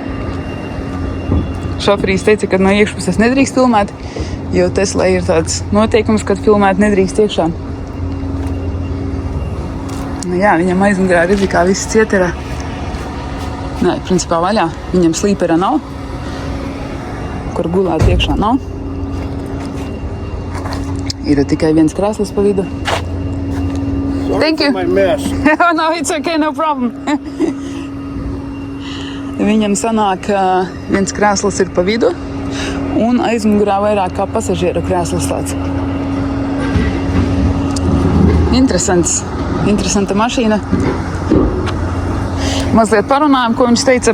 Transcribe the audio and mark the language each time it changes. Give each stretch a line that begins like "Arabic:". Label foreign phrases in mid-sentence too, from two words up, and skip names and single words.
Latvian: Šoferīs teica, ka no iekšpuses nedrīkst filmēt, jo Tesla ir tāds noteikums, kad filmēt nedrīkst iekšā. Nu jā, viņam aizmugurē redzi, kā viss ciet ir. Nē, principā vaļā. Viņam slīpera nav, kur gulēt iekšā nav. Ir tikai viens krēsls pa vidu.
English: Thank you. No, it's okay, no problem.
Latvian: Viņam sanāk, viens krēsls ir pa vidu un aizmugurā vairāk kā pasažieru krēsls tāds. Interesanta mašīna. Mazliet parunājam, ko viņš teica.